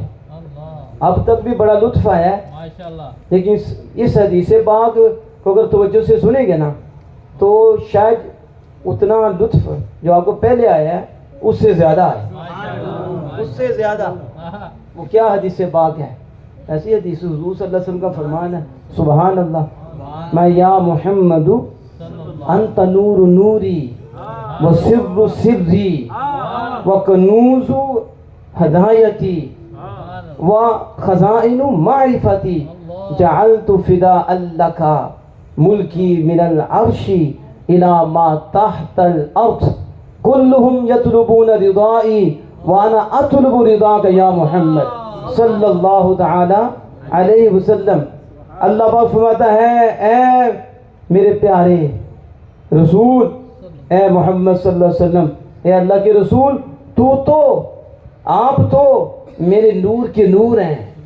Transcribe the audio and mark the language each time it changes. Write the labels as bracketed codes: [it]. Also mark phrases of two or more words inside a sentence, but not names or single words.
[ur] اب تک بھی بڑا لطف آیا ہے، لیکن اس حدیث پاک کو اگر توجہ سے سنیں گے نا تو شاید اتنا لطف جو آپ کو پہلے آیا ہے اس سے زیادہ ہے، اس سے زیادہ۔ وہ کیا حدیث پاک ہے؟ ایسی حدیث حضور [ar] صلی اللہ علیہ وسلم [ur] کا فرمان ہے، [ar] سبحان اللہ، میں یا محمد انت نور نوری و سر سری و کنوز ہدایتی و خزائن معرفتی جعلت فداء لک ملکی من العرش الى ما تحت الارض كلهم يطلبون رضائی وانا اطلب رضاک یا محمد صلی اللہ تعالی علیہ وسلم۔ [ur] اللہ پاک فرماتا ہے اے میرے پیارے رسول، اے محمد [ar] صلی اللہ علیہ وسلم، [ur] اے اللہ کے رسول، آپ تو میرے نور کے نور ہیں۔